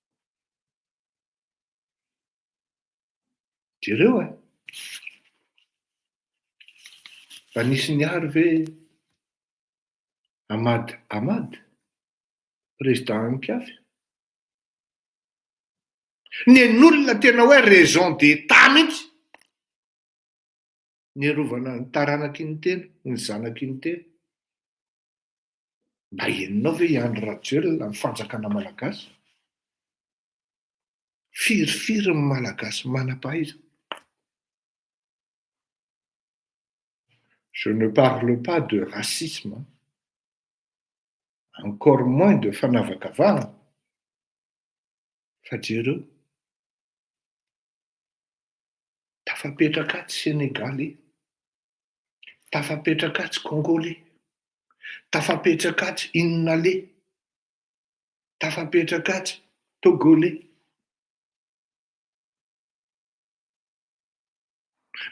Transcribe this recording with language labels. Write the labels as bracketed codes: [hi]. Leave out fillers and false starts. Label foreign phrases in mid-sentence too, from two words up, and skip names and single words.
[mg] Jereo e, fa nisy niary ve Hamad, président Ankafy, nen'olona tena hoe [fr] raison d'état [mg] mihitsy, nierovana ny taranaky ny tena, ny zanaky ny tena. Mba henonao ve Andry Rajoelina ny fanjakana malagasy? Firifiry ny malagasy manam-pahaizana. [fr] Je ne parle pas de racisme, encore moins de fanavakavahana, [mg] fa jereo tafapetraka aty Sénégalais, tafapetraka aty Congolais, tafapetraka aty Innalais, tafapetraka aty Togolais.